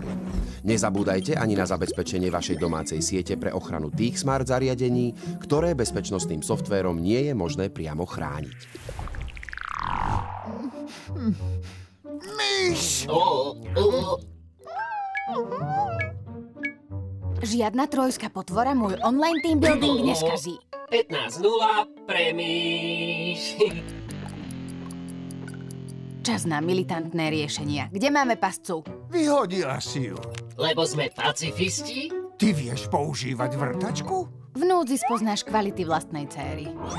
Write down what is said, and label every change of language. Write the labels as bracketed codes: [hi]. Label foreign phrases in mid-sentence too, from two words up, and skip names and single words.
[sk] Nezabúdajte ani na zabezpečenie vašej domácej siete pre ochranu tých smart zariadení, ktoré bezpečnostným softvérom nie je možné priamo chrániť. Myš! Žiadna trojská potvora môj [en] online team building [sk] neskazí. 15:0 pre myš. Čas na militantné riešenia. Kde máme pascu? Vyhodila si ju. Lebo sme pacifisti? Ty vieš používať vrtačku? V núdzi spoznáš kvality vlastnej céry.